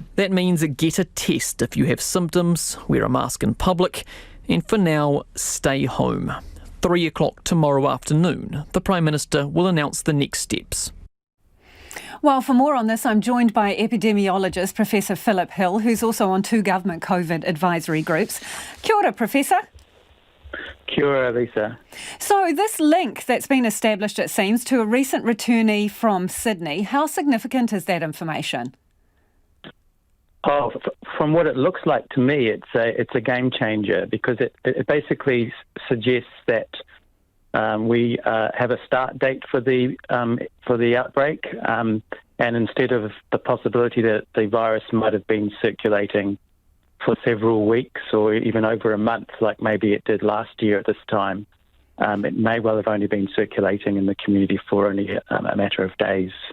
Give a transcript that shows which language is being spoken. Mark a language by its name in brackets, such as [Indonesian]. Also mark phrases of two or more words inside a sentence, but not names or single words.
[English] That means get a test if you have symptoms, wear a mask in public, and for now, stay home. 3 o'clock tomorrow afternoon, the Prime Minister will announce the next steps. Well, for more on this, I'm joined by epidemiologist Professor Philip Hill, who's also on 2 government COVID advisory groups. [Māori] Kia ora, Professor. Kia ora, Lisa. [English] So this link that's been established, it seems, to a recent returnee from Sydney, how significant is that information? Oh, from what it looks like to me, it's a game changer because it basically suggests that we have a start date for the outbreak, and instead of the possibility that the virus might have been circulating for several weeks or even over a month, like maybe it did last year at this time, it may well have only been circulating in the community for only a matter of days.